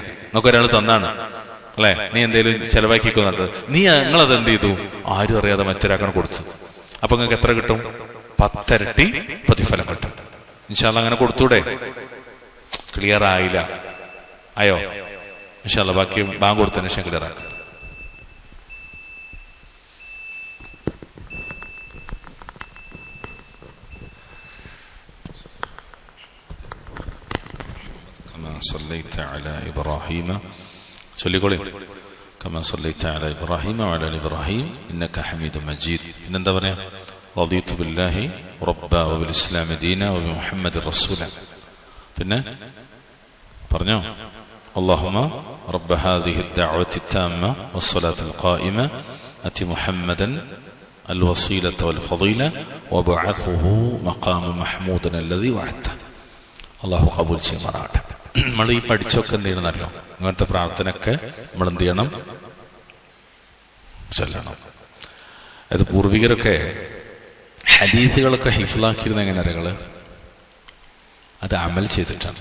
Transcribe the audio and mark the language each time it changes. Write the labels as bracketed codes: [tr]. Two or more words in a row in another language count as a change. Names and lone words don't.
[ml] നിങ്ങൾക്ക് ഒരാൾ തന്നാണ് അല്ലെ, നീ എന്തേലും ചെലവാക്കിക്കുന്നുണ്ട്, നിങ്ങളത് എന്ത് ചെയ്തു? ആരും അറിയാതെ മറ്റൊരാക്കാൻ കൊടുത്തു. അപ്പൊ നിങ്ങൾക്ക് എത്ര കിട്ടും? 10 ഇരട്ടി പ്രതിഫലം കിട്ടും. [ar] إن شاء الله [ml] അങ്ങനെ കൊടുത്തൂടെ? ക്ലിയർ ആയില്ല? ആയോ? [ar] إن شاء الله [ml] ബാക്കി ബാങ്ക് കൊടുത്തതിന് ശേഷം ക്ലിയർ ആക്കാം. [ar] صليت على إبراهيم صلي كما صليت على إبراهيم وعلى آل إبراهيم إنك حميد مجيد. [ml] എന്താ പറയാ? [ar] رضيت بالله ربا وبالإسلام دينا وبمحمد رسولا. [ml] പിന്നെ പറഞ്ഞോ [ar] اللهم رب هذه الدعوة التامة والصلاة القائمة أتي محمدا الوسيلة والفضيلة وبعثه مقام محمودا الذي وعدته. الله قبول [ml] ചെയ്യുമാറാകട്ടെ. നമ്മൾ ഈ പഠിച്ചൊക്കെ എന്ത് ചെയ്യണം അറിയാം? ഇങ്ങനത്തെ പ്രാർത്ഥനയൊക്കെ നമ്മൾ എന്ത് ചെയ്യണം? ചൊല്ലണം. അത് പൂർവികരൊക്കെ ഹദീസുകളൊക്കെ ഹിഫ്ലാക്കിയിരുന്ന എങ്ങനെ അറിയാം? അത് അമൽ ചെയ്തിട്ടാണ്.